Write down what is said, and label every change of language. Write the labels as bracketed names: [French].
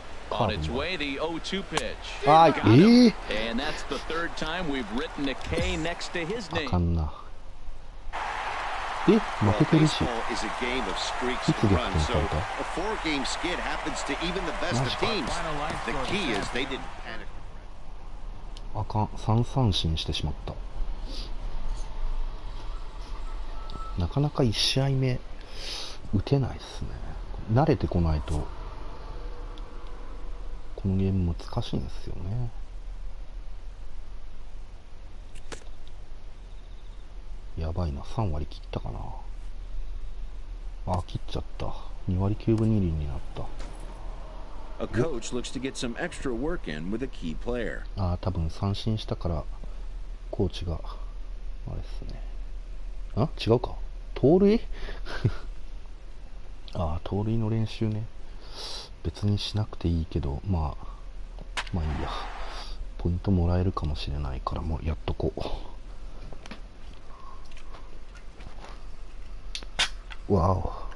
[English] On its way, the 0-2 pitch. And that's the 3rd time we've written a K next to his name. [Japanese] 負けてるし。いつ逆転された？あかん、3三振してしまった。なかなか1試合目打てないっすね。慣れてこないとこのゲーム難しいんですよね。やばいな、3割切ったかな。あ、切っちゃった。2割9分2厘になった。 [English] A coach looks to get some extra work in with a key player. [Japanese] あ、多分三振したからコーチがあれですね。あ、違うか。盗塁あ、盗塁の練習ね。別にしなくていいけど、まあいいや。ポイントもらえるかもしれないからもうやっとこう。わお。